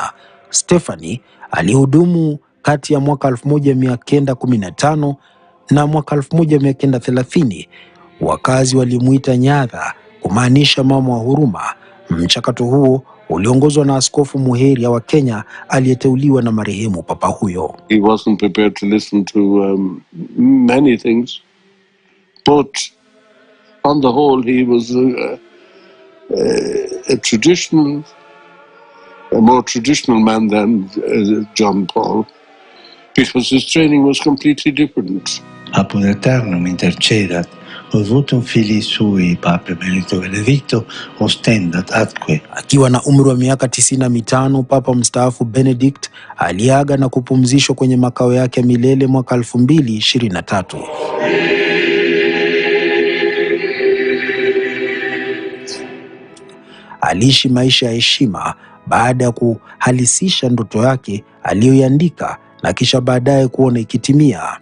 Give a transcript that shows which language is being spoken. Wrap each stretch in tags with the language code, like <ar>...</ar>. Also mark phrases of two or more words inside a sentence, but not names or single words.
<sw>Stephanie alihudumu kati ya mwaka 1915 na mwaka 1930. Wakazi walimuita Nyadha, kumaanisha mama wa huruma. Mchakato huo uliongozwa na askofu Muheria wa Kenya aliyeteuliwa na marehemu papa huyo.</sw> <en>He wasn't prepared to listen to many things, but on the whole he was a more traditional man than John Paul, because his training was completely different.</en> <la>Apud Eternum intercedat, votum filii sui Papa Benedict Wa ostendat atque.</la> <sw>Akiwa na umri wa miaka 95, Papa mstaafu Benedict aliaga na kupumzishwa kwenye makao yake milele mwaka 2023. Aliishi maisha ya heshima baada ya kuhalisisha ndoto yake aliyoiandika na kisha baadaye kuona ikitimia.</sw>